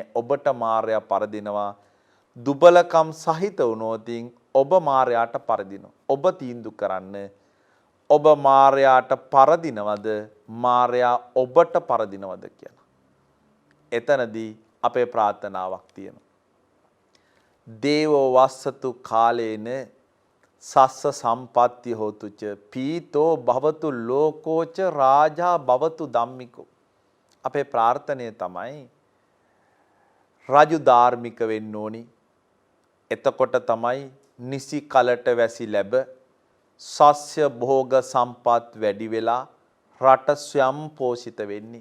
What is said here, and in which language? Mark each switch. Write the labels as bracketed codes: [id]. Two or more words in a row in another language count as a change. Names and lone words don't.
[si] ඔබට මායя පරදිනවා. දුබලකම් සහිත වුණොතින් ඔබ මායයට පරදිනවා. ඔබ තීන්දුව කරන්න. ඔබ මායයට පරදිනවද? මායя ඔබට පරදිනවද කියලා. එතනදී අපේ ප්‍රාර්ථනාවක් තියෙනවා. [pi] දේවෝ වස්සතු කාලේන සස්ස සම්පත්ති හෝතුච පීතෝ භවතු ලෝකෝච රාජා භවතු ධම්මිකෝ. [si] අපේ ප්‍රාර්ථනය තමයි රජු ධාර්මික වෙන්න ඕනි. එතකොට තමයි නිසි කලට වැසි ලැබ සස්්‍ය භෝග සම්පත් වැඩි වෙලා රට ස්වයං පෝෂිත වෙන්නේ.